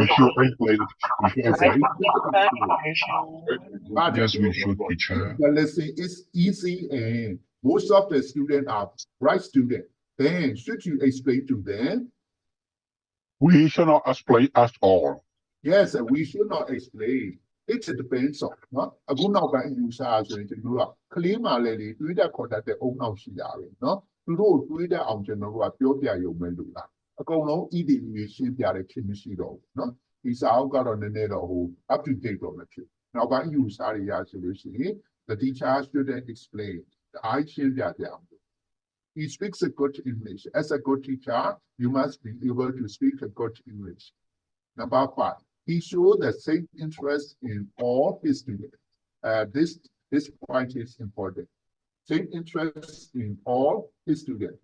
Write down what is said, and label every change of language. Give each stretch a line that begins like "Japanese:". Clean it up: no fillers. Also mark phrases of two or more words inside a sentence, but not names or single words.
English: we should explain yes we should If teacher the lesson is easy and most of the students are bright students then should you explain to them we should not explain at all yes we should not explain it depends on
Burmese: နော်အခုနောက်ပိုင်းယူဆဆိုရင်ကျွန်တော်တို့ကကလေးမှလည်းလေတွေးတတ်ခေါ်တတ်တဲ့အုံနောက်ရှိတာပဲနော်သူတို့တွေးတတ်အောင်ကျွန်တော်တို့ကပြောပြရုံပဲလို့လားအကုန်လုံး EDU ရှင်းပြတဲ့ဖြစ်မရှိတော့ဘူးနော်ဒီစာအုပ်ကတော့နည်းနည်းတော့ဟို
English: up to date
Burmese: တော့မဖြစ်နောက်ပိုင်းယူဆတွေရဆိုလို့ရှိရင်
English: the teacher shouldn't explain I
Burmese: ရှင်းပြကြအောင်
English: He speaks a good English. As a good teacher, you must be able to speak a good English. Number 5, he showed the same interest in all his students. This point is important. Same interest in all his students.